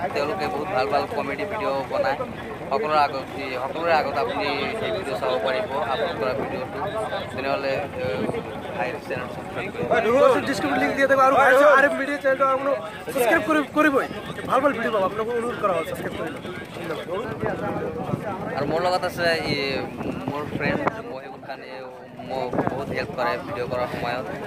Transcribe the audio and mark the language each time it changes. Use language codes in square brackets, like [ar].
[as] তেওঁলোকে বহুত ভাল ভাল কমেডি ভিডিঅ' বনায়। সকলোৰে আগত আপুনি সেই ভিডিঅ' চাব পাৰিব আপলোড কৰা ভিডিঅ'টো। তেনেহ'লে ভাইৰ চেনেল সাবস্ক্রাইব কৰিব। [bn] ডিসক্রিপশন লিংক দিয়ে দেব। আর আরএফ মিডিয়া চ্যানেলটো আপনি সাবস্ক্রাইব করবই, ভাল ভাল ভিডিও পাব, আপনাকে অনুরোধ করা হয় সাবস্ক্রাইব করুন। [as] আৰু মোৰ লগত আছে মোৰ ফ্ৰেণ্ড মহিবুল খানে, মোক বহুত হেল্প কৰে ভিডিঅ' কৰাৰ সময়ত।